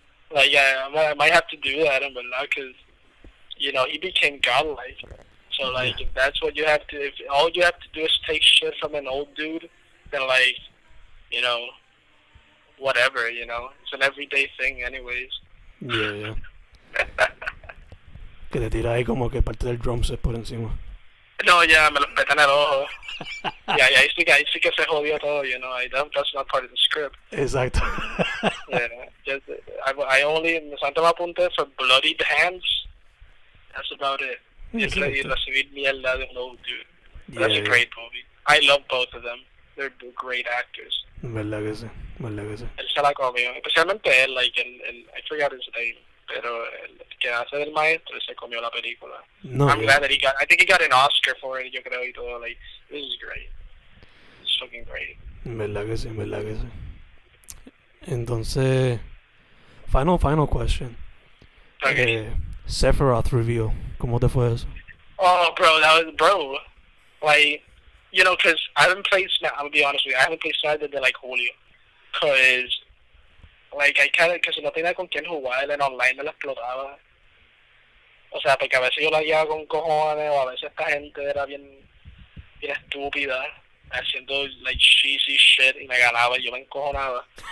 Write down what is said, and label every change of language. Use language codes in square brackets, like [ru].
[en] Like, yeah, I might have to do that, because, you know, he became godlike. So, like, if that's what you have to, if all you have to do is take shit from an old dude, then, like, you know, whatever, you know. It's an everyday thing anyways. Yeah. [es] Que te tira ahí como que parte del drum set por encima. No, yeah, me lo petan el ojo. Yeah, ahí sí que se jodió todo, [en] you know. That's not part of the script. [es] Exacto. [en] Yeah, I only [es] me apunté [en] for bloodied hands. That's about it. [es] Y recibir mierda de un [en] old dude. That's a great movie. I love both of them. They're great actors. [es] Verdad que sí. Él se la comió. Especialmente él, [en] like, I forgot his name. [es] Pero el que hace del maestro se comió la película. No, [en] I'm glad that I think he got an Oscar for it, [es] yo creo, y todo. [en] Like, this is great. It's fucking great. [es] Verdad que sí. Entonces, [en] final question. Okay. [es] Sephiroth reveal. ¿Cómo te fue eso? [en] Oh, bro. Like, you know, because I haven't played Snap. I'm gonna be honest with you. I haven't played Snap [es] desde [en] like Julio. Because, like, because [es] no tenía con quién jugar, en online me la explotaba. O sea, porque a veces yo la guiaba con cojones, o a veces esta gente era bien estúpida, haciendo, like, [en] cheesy shit, [es] y me ganaba, y yo me encojonaba.